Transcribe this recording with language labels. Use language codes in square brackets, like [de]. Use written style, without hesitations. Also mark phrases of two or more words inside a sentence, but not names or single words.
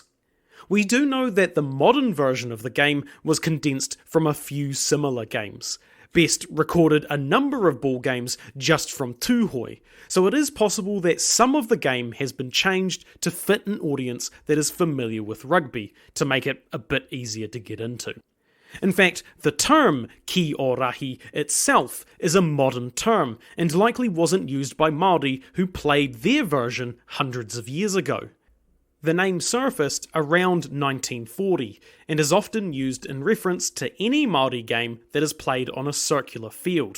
[en] We do know that the modern version of the game was condensed from a few similar games. Best recorded a number of ball games just from Tūhoi, so it is possible that some of the game has been changed to fit an audience that is familiar with rugby, to make it a bit easier to get into. In fact, the term kī-o-rahi itself is a modern term, and likely wasn't used by Māori who played their version hundreds of years ago. The name surfaced around 1940, and is often used in reference to any Māori game that is played on a circular field.